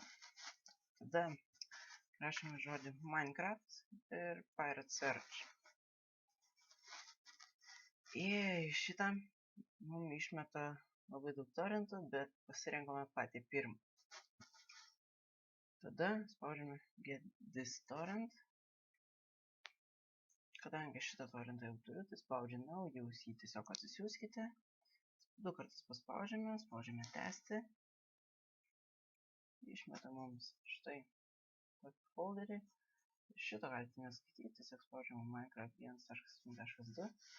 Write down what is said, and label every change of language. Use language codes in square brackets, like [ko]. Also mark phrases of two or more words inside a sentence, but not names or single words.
[lt] Tada rašome žodį Minecraft ir Pirate Search. Įėjus į šitą, mums išmeta labai daug torrentų, bet pasirenkame patį pirmą. Tada spaudžiame [en] Get this torrent. [lt] Kadangi šitą torrentą jau turiu, tai spaudžiu Now, jūs jį tiesiog atsisiųskite. 2 kartus spaudžiame tęsti. Išmeta mums štai tokį folderį. Šito galite neskaityti, tiesiog spaudžiame Minecraft 1.8.2.